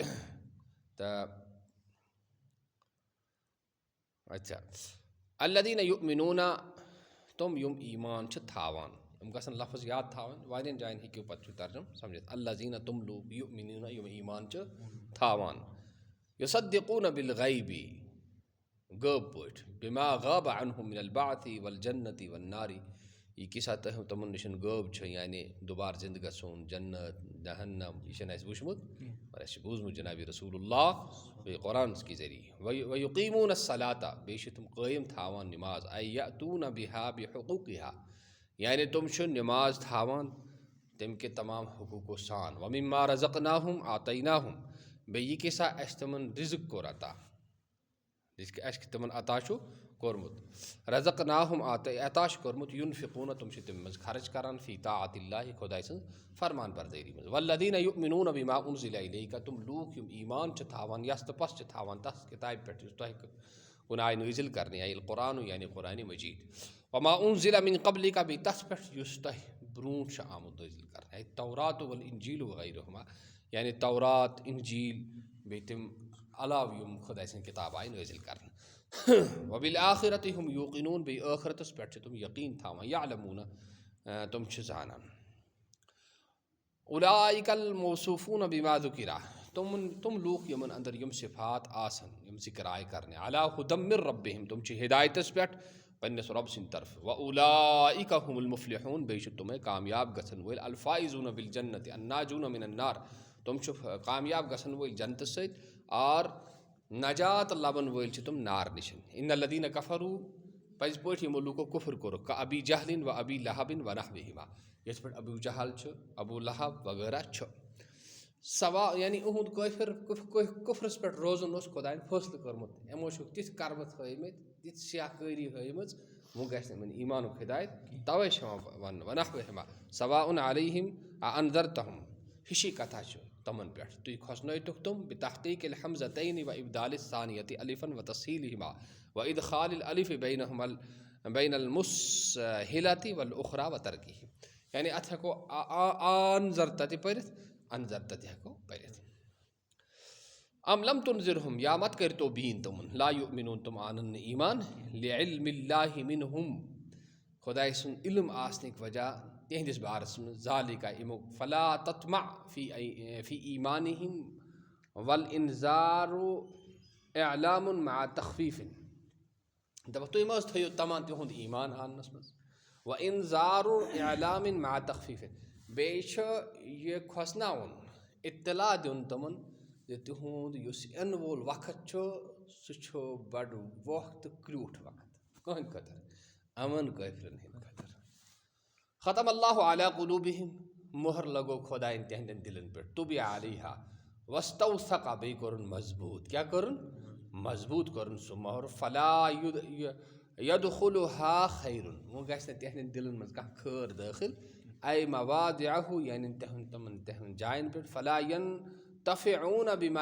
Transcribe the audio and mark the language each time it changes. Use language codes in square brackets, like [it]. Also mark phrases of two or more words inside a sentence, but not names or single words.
[ks] تہٕ اچھا [ar] الذین یؤمنون [ks] تِم یِم ایمان چھِ تھاوان. یِم گژھن لفظ یاد تھاوٕنۍ. واریاہن جایَن ہیٚکِو پتہٕ چھُ ترجُم سمجھِتھ. الذین تِم لوٗکھ یؤمنون یِم ایمان چھِ تھاوان. [ar] یصدقون بالغیب [ks] غٲب پٲٹھۍ. [ar] بما غاب عنہم من البعث والجنۃ والنار. [ks] یہِ کیسا تِمن نِش غٲب چھُ یعنی دُبارٕ زندٕ گژھُن جنت جہنم. یہِ چھُنہٕ اَسہِ وٕچھمُت مگر اَسہِ چھُ بوٗزمُت جنابِ رسول اللہ بیٚیہِ قرآن کہِ ذٔریعہٕ. [ar] ویقیمون الصلاۃ. [ks] بیٚیہِ چھِ تِم قٲیِم تھاوان نِماز. [ar] اے یأتون بہا بحقوقہا. [ks] یعنی تِم چھِ نِماز تھاوان تَمہِ کہِ تمام حقوٗقو سان. [ar] ومما رزقناہم آتیناہم. [ks] بیٚیہِ یہِ کیسا اَسہِ تِمن رِزق کوٚر عطا. اَسہِ تِمن عطا چھُ کوٚرمُت. رزقناہم عطا چھُ کوٚرمُت. ینفقون تِم چھِ تَمہِ منٛز خرٕچ کران. [ar] فی طاعۃ اللہ [ks] خۄداے سٕنٛز فرمان بردٲری منٛز. [ar] والذین یؤمنون بما انزل الیک. [ks] تِم لوٗکھ یِم ایمان چھِ تھاوان یَس تہٕ پَس چھِ تھاوان تَتھ کِتابہِ پٮ۪ٹھ یُس تۄہہِ کُن آیہِ نٲزِل کرنہٕ. القرآن یعنی قرآنِ مجیٖد. [ar] وما انزل من قبلک. [ks] بیٚیہِ تَتھ پٮ۪ٹھ یُس تۄہہِ برونٹ آمد نازل کرنا [ar] تورات والانجیل وغیرہما [ks] یعنی تورات انجیل بیٚیہِ تِم علاوٕ یِم خۄداے سٕنٛدۍ کِتاب آیہِ نازل کرنہٕ [ar] وبالآخرۃ ہم یوقنون [ks] بیٚیہِ ٲخرتس پٮ۪ٹھ چھِ تِم یقیٖن تھاوان یعلمون تِم چھِ زانان [ar] اولئک الموصوفون بما ذکر [ks] تم لوٗکھ یِمن اندر یِم صفات آسن یِم ذکر آیہِ کرنہِ [ar] علی ھدی من ربہم [ks] تِم چھِ ہدایتس پٮ۪ٹھ پننس رۄب سٕنٛدِ طرفہٕ [ar] واولئک هم المفلحون [ks] بیٚیہِ چھِ تِمے کامیاب گژھن وٲلۍ [ar] الفائزون بالجنۃ الناجون من النار [ks] تِم چھِ کامیاب گژھن وٲلۍ جنتہٕ سۭتۍ اور نجات لبن وٲلۍ چھِ تِم نار نِش [ar] ان الذین کفروا [ks] پزِ پٲٹھۍ یِمو لوٗکو کُفر کوٚرُکھ [ar] کابی جہل و ابی لہب ونحوہما [ks] یِتھ پٲٹھۍ ابو جہل چھُ ابو لہب وغیرہ چھُ سوا یعنی اُہُنٛد کفرس پٮ۪ٹھ روزُن اوس خۄدایَن فٲصلہٕ کوٚرمُت یِمو چھُکھ تِتھۍ کرمہٕ تھٲیمٕتۍ تِژھ سیاہ کٲری ہٲیمٕژ وۄنۍ گژھِ نہٕ یِمن ایٖمانُک ہدایت توے چھِ یِوان وننہٕ [ar] ونحوہما سواء علیہم اانذرتہم [ks] ہِشی کتھا چھِ تمن پٮ۪ٹھ تُہۍ کھوژنٲیتُکھ تِم [ar] بتحقیق الحمزتین و ابدال الثانیۃ الفا و تسہیلہما و ادخال الالف بین المسہلۃ والاخری و ترکہ [ks] یعنی اتھ ہیکو انذرتہ تہِ پٔرِتھ انذرتہ تہِ ہیکو پٔرِتھ [ar] ام لم تنذرہم [ks] یا مت کٔرتو بیٖن تِمن [ar] لا یؤمنون [ks] تِم انن نہٕ ایٖمان [ar] لعلم اللہ منہم [ks] خۄداے سُنٛد علم آسنٕکۍ وجہ تِہنٛدِس بارس منٛز [ar] ذالکہ امیُک فلا تطمع فی ایمانہم والانذار اعلام مع تخفیف [ks] دپکھ تُہۍ مہ حظ تھٲیِو تمام تِہُنٛد ایٖمان اننس منٛز [ar] و انذار اعلام مع تخفیف [ks] بیٚیہِ چھُ یہِ کھۄژناوُن اطلاع دیُن تِمن زِ تِہُنٛد یُس یِنہٕ وول وقت چھُ سُہ چھُ بڑٕ ووکھ تہٕ کرٛوٗٹھ وقت کٕہٕنٛدِ خٲطرٕ امن کٲفرن ہٕنٛدِ خٲطرٕ [ar] ختم اللہ علی قلوبہم [ks] مۄہر لگوو خۄدایَن تِہنٛدٮ۪ن دِلن پٮ۪ٹھ [ar] طُبع علیہا واستوثق [ks] بیٚیہِ کوٚرُن مضبوٗط کیٛاہ کوٚرُن مضبوٗط کوٚرُن سُہ مۄہر فلا [ar] یدخلھا خیرٌ [ks] وۄنۍ گژھِ نہٕ تِہنٛدٮ۪ن دِلن منٛز کانٛہہ خٲر دٲخل [ar] اے مواضعہ [ks] یعنی تِمن جاین پٮ۪ٹھ [ar] فلا ینتفعون بما